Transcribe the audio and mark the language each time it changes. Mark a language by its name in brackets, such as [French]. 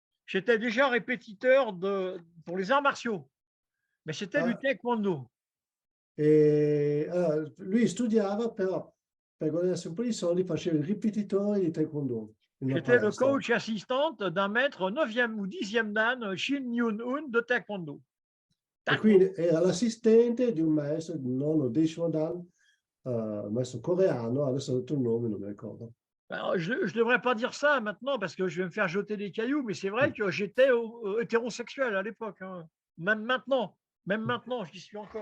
[French] j'étais déjà répétiteur pour les arts martiaux. Mais c'était Ah. du taekwondo. [Italian] E allora, lui studiava, però per guadagnarsi un po' di soldi faceva il ripetitore di taekwondo in una [French] J'étais le [Italian] palestra. [French] coach assistante d'un maître 9e ou 10e dan Shin Yun-un de taekwondo. [Italian] E quindi era l'assistente di un maestro di nono o decimo dan, maestro coreano, adesso ho detto il nome, non mi ricordo. [French] Alors, je ne devrais pas dire ça maintenant parce que je vais me faire jeter des cailloux, mais c'est vrai que j'étais hétérosexuel à l'époque, hein. Même maintenant, j'y suis encore.